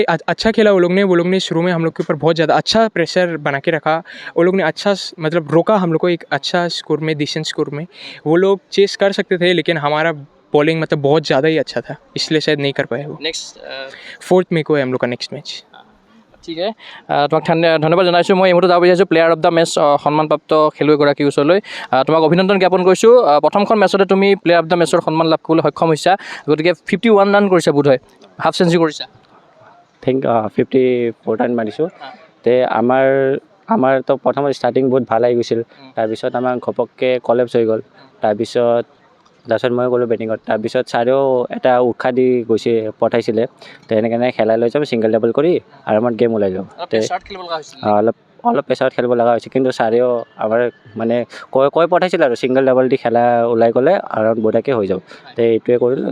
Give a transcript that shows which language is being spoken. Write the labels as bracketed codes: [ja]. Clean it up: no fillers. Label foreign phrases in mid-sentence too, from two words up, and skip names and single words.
[hi] अच्छा खेला वो लोग ने शुरू में हम लोग के ऊपर बहुत ज़्यादा अच्छा प्रेशर बना के रखा। वो लोग ने अच्छा मतलब रोका हम लोग को एक अच्छा स्कोर में, [en] decent score [hi] में। वो लोग चेस कर सकते थे लेकिन हमारा बॉलिंग मतलब बहुत ज़्यादा ही अच्छा था, इसलिए शायद नहीं कर पाए वो। नेक्स्ट 4 मई को है हम लोग का [en] next match. [as] ঠিক আছে তোমাক ধন্যবাদ জনাইছোঁ মই এই মুহূৰ্তত যাব বিচাৰিছোঁ [en] player of the match [as] সন্মানপ্ৰাপ্ত খেলুৱৈগৰাকীৰ ওচৰলৈ তোমাক অভিনন্দন জ্ঞাপন কৰিছোঁ প্ৰথমখন মেচতে তুমি [en] player of the matchৰ [as] সন্মান লাভ কৰিবলৈ সক্ষম হৈছা গতিকে 51 ৰান কৰিছা বোধ হয় [en] half century [as] কৰিছা থিংক 54 ৰান মাৰিছোঁ তে আমাৰতো প্ৰথমত ষ্টাৰ্টিং বহুত ভাল আহি গৈছিল তাৰপিছত আমাৰ ঘপককৈ কলেপছ হৈ গ'ল তাৰপিছত মই গ'লোঁ বেটিঙত তাৰপিছত ছাৰেও এটা উৎসাহ দি পঠাইছিলে তো এনেকৈ খেলাই লৈ যাম [en] single double [as] কৰি আৰামত গেম ওলাই যাওঁ অলপ প্ৰেছাৰত খেলিব লগা হৈছে কিন্তু ছাৰেও আমাৰ মানে কৈ পঠাইছিলে আৰু [en] single double [as] দি খেলা ওলাই গ'লে আৰামত বঢ়িয়াকৈ হৈ যাব তো এইটোৱে কৰিলোঁ